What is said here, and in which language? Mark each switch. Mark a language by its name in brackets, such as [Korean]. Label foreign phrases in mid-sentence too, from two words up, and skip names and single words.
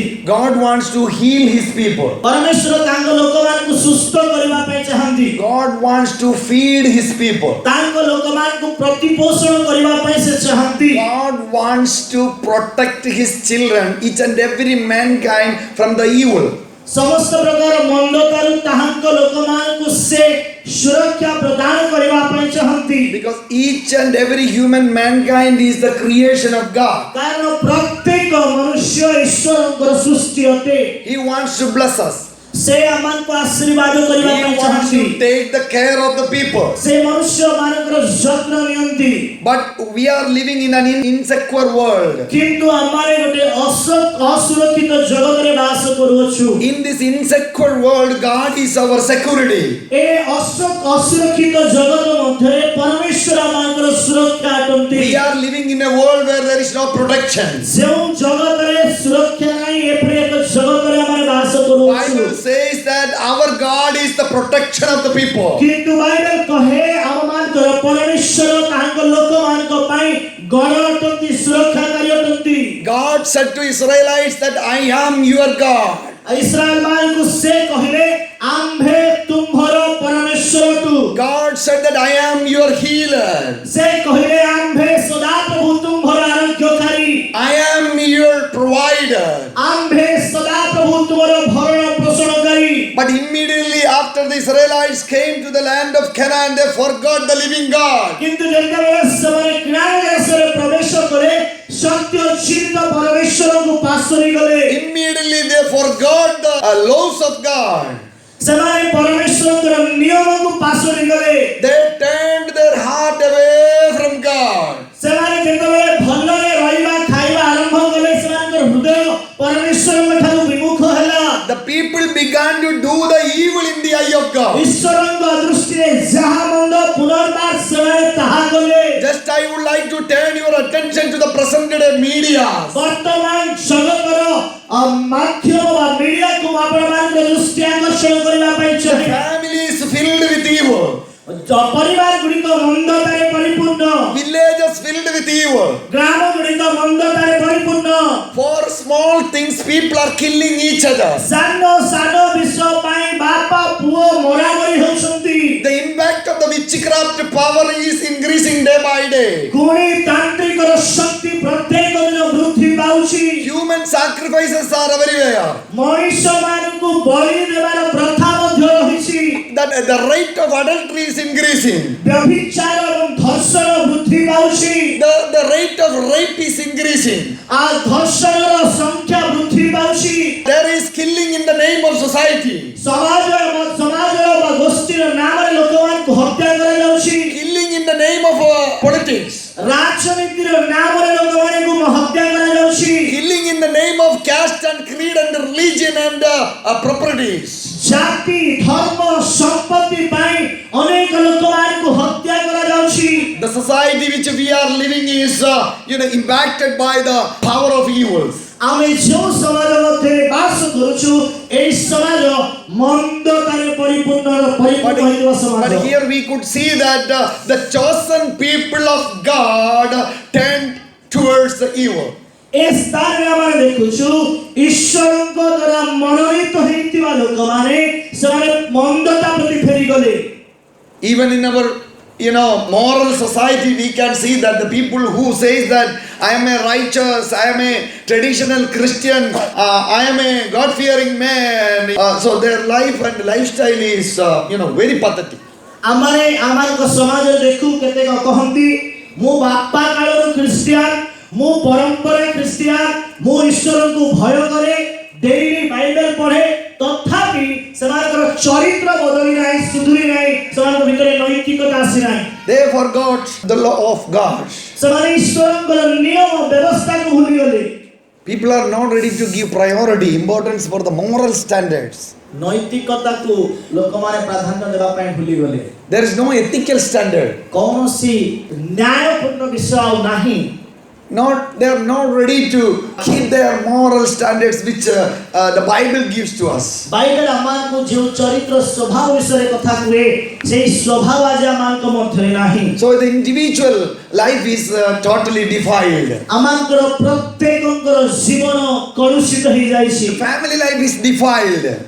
[English] God wants to heal his people. [Odia] ପରମେଶ୍ୱର ତାଙ୍କ ଲୋକମାନଙ୍କୁ ସୁସ୍ଥ କରିବା ପାଇଁ ଚାହାନ୍ତି। [English] God wants to feed his people. [Odia] ତାଙ୍କ ଲୋକମାନଙ୍କୁ ପ୍ରତିପୋଷଣ କରିବା ପାଇଁ ସେ ଚାହାନ୍ତି। [English] God wants to protect his children, each and every mankind from the evil. [Odia] ସମସ୍ତ ପ୍ରକାର ମନ୍ଦତାରୁ ତାହାଙ୍କ ଲୋକମାନଙ୍କୁ ସେ ସୁରକ୍ଷା ପ୍ରଦାନ କରିବା ପାଇଁ ଚାହାନ୍ତି। [English] Because each and every human mankind is the creation of God. [Odia] କାରଣ ପ୍ରତ୍ୟେକ ମନୁଷ୍ୟ ଈଶ୍ୱରଙ୍କର ସୃଷ୍ଟି ଅଟେ। [English] He wants to bless us. [Odia] ସେ ଆମମାନଙ୍କୁ ଆଶୀର୍ବାଦ କରିବା [English] He [Odia] ପାଇଁ [English] wants [Odia] ଚାହାନ୍ତି। [English] to take the care of the people. [Odia] ସେ ମନୁଷ୍ୟମାନଙ୍କର ଯତ୍ନ ନିଅନ୍ତି। [English] But we are living in an insecure world. [Odia] କିନ୍ତୁ ଆମେ ଗୋଟେ ଅସୁରକ୍ଷିତ ଜଗତରେ ବାସ କରୁଅଛୁ। [English] In this insecure world, God is our security. [Odia] ଏ ଅସୁରକ୍ଷିତ ଜଗତ ମଧ୍ୟରେ ପରମେଶ୍ୱର ଆମଙ୍କର ସୁରକ୍ଷା ଅଟନ୍ତି। [English] We are living in a world where there is no protection. [Odia] ଯେଉଁ ଜଗତରେ ସୁରକ୍ଷା ନାହିଁ ଏପରି ଏକ ଜଗତରେ ଆମେ ବାସ କରୁଅଛୁ। [English] Bible says protection of the people. [Odia] କିନ୍ତୁ ବାଇବେଲ କହେ ଆମମାନଙ୍କର ପରମେଶ୍ୱର ତାଙ୍କ ଲୋକମାନଙ୍କ ପାଇଁ ଗଡ଼ ଅଟନ୍ତି, ସୁରକ୍ଷାକାରୀ ଅଟନ୍ତି। [English] God said to Israelites that I am your God. [Odia] ଇସ୍ରାଏଲ ମାନଙ୍କୁ ସେ କହିଲେ ଆମ୍ଭେ ତୁମ୍ଭର ପରମେଶ୍ୱର ଅଟୁ। [English] God said that I am your healer. [Odia] ସେ କହିଲେ ଆମ୍ଭେ ସଦାପ୍ରଭୁ ତୁମ୍ଭର ଆରୋଗ୍ୟକାରୀ। [English] I am your provider. [Odia] ଆମ୍ଭେ ସଦାପ୍ରଭୁ ତୁମର ଭରଣ ପୋଷଣକାରୀ। [English] But immediately after the Israelites came to the land of Canaan, they forgot the living God. [Odia] କିନ୍ତୁ ଯେତେବେଳେ ସେମାନେ କ୍ନାନ ଦେଶରେ ପ୍ରବେଶ କଲେ ସତ୍ୟ ଜୀବିତ ପରମେଶ୍ୱରଙ୍କୁ ପାଶୋରି ଗଲେ। [English] Immediately they forgot the laws of God. [Odia] ସେମାନେ ପରମେଶ୍ୱରଙ୍କର ନିୟମକୁ ପାଶୋରି ଗଲେ। [English] They turned their heart away from God. [Odia] ସେମାନେ ଯେତେବେଳେ ଭଲରେ ରହିବା ଖାଇବା ଆରମ୍ଭ କଲେ ସେମାନଙ୍କର ହୃଦୟ ପରମେଶ୍ୱରଙ୍କ ଠାରୁ ବିମୁଖ ହେଲା। [English] The people began to do the evil in the eye of God. [Odia] ଈଶ୍ୱରଙ୍କ ଦୃଷ୍ଟିରେ ଯାହା ମନ୍ଦ ପୁନର୍ବାର ସେମାନେ ତାହା କଲେ। [English] Just I would like to turn your attention to the present day media. [Odia] ବର୍ତ୍ତମାନ ଜଗତର ମାଧ୍ୟମ ବା ମିଡିଆକୁ ଆପଣମାନଙ୍କ ଦୃଷ୍ଟି ଆକର୍ଷଣ କରିବା ପାଇଁ ଚାହେଁ। [English] Family is filled with evil. [Odia] ପରିବାର ଗୁଡ଼ିକ ମନ୍ଦତାରେ ପରିପୂର୍ଣ୍ଣ। [English] Villages filled with evil. [Odia] ଗ୍ରାମ ଗୁଡ଼ିକ ମନ୍ଦତାରେ ପରିପୂର୍ଣ୍ଣ। [English] For small things, people are killing each other. [Odia] ସାନ ସାନ ବିଷୟ ପାଇଁ ବାପା ପୁଅ ମରାମରି ହେଉଛନ୍ତି। [English] The impact of the witchcraft power is increasing day by day. [Odia] ଗୁଣି ତାନ୍ତ୍ରିକର ଶକ୍ତି ପ୍ରତ୍ୟେକ ଦିନ ବୃଦ୍ଧି ପାଉଛି। [English] Human sacrifices are everywhere. [Odia] ମଣିଷମାନଙ୍କୁ ବଳି ଦେବାର ପ୍ରଥା ମଧ୍ୟ ରହିଛି। [English] That the rate of adultery is increasing. [Odia] ବ୍ୟଭିଚାର ଏବଂ ଧର୍ଷଣ ବୃଦ୍ଧି ପାଉଛି। [English] The rate of rape is increasing. [Odia] ଧର୍ଷଣର ସଂଖ୍ୟା ବୃଦ୍ଧି ପାଉଛି। [English] There is killing in the name of society. [Odia] ସମାଜର ବା ଗୋଷ୍ଠୀର ନାମରେ ଲୋକମାନଙ୍କୁ ହତ୍ୟା କରାଯାଉଛି। [English] Killing in the name of politics. [Odia] ରାଜନୀତିର ନାମରେ ଲୋକମାନଙ୍କୁ ହତ୍ୟା କରାଯାଉଛି। [English] Killing in the name of caste and creed and religion and properties. [Odia] ଜାତି ଧର୍ମ ସମ୍ପତ୍ତି ପାଇଁ ଅନେକ ଲୋକମାନଙ୍କୁ ହତ୍ୟା କରାଯାଉଛି। [English] The society which we are living is impacted by the power of evils. [Odia] ଆମେ ଯେଉଁ ସମାଜ ମଧ୍ୟରେ ବାସ କରୁଛୁ ଏହି ସମାଜ ମନ୍ଦତାରେ ପରିପୂର୍ଣ୍ଣ ହୋଇଥିବା ସମାଜ। [English] But here we could see that the chosen people of God turned towards the evil. [Odia] ଏ ସ୍ଥାନରେ ଆମେ ଦେଖୁଛୁ ଈଶ୍ୱରଙ୍କ ଦ୍ୱାରା ମନୋନୀତ ହୋଇଥିବା ଲୋକମାନେ ସେମାନେ ମନ୍ଦତା ପ୍ରତି ଫେରିଗଲେ। [English] Even in our moral society, we can see that the people who says that I am a righteous, I am a traditional Christian, I am a God-fearing man, so their life and lifestyle is very pathetic. [Odia] ଆମେ ଆମମାନଙ୍କ ସମାଜରେ ଦେଖୁ କେତେକ କହନ୍ତି ମୁଁ ବାପା କାଳରୁ ଖ୍ରୀଷ୍ଟିଆନ, ମୁଁ ପରମ୍ପରା ଖ୍ରୀଷ୍ଟିଆନ, ମୁଁ ଈଶ୍ୱରଙ୍କୁ ଭୟ କରେ, ଡେଲି ବାଇବେଲ ପଢ଼େ, ତଥାପି ସେମାନଙ୍କର ଚରିତ୍ର ବଦଳି ନାହିଁ, ସୁଧୁରି ନାହିଁ, ସେମାନଙ୍କ ଭିତରେ ନୈତିକତା ଆସି ନାହିଁ। [English] They forgot the law of God. [Odia] ସେମାନେ ଈଶ୍ୱରଙ୍କର ନିୟମ ବ୍ୟବସ୍ଥାକୁ ଭୁଲିଗଲେ। [English] People are not ready to give priority, importance for the moral standards. [Odia] ନୈତିକତାକୁ ଲୋକମାନେ ପ୍ରାଧାନ୍ୟ ଦେବା ପାଇଁ ଭୁଲିଗଲେ। [English] There is no ethical standard. [Odia] କୌଣସି ନ୍ୟାୟପୂର୍ଣ୍ଣ ବିଷୟ ଆଉ ନାହିଁ। [English] They are not ready to keep their moral standards which the Bible gives to us. [Odia] ବାଇବେଲ ଆମମାନଙ୍କୁ ଯେଉଁ ଚରିତ୍ର ସ୍ୱଭାବ ବିଷୟରେ କଥା କୁହେ ସେହି ସ୍ୱଭାବ ଆଜି ଆମମାନଙ୍କ ମଧ୍ୟରେ ନାହିଁ। [English] So the individual life is totally defiled. [Odia] ଆମମାନଙ୍କର ପ୍ରତ୍ୟେକଙ୍କର ଜୀବନ କଳୁଷିତ ହେଇଯାଇଛି। [English] Family life is defiled.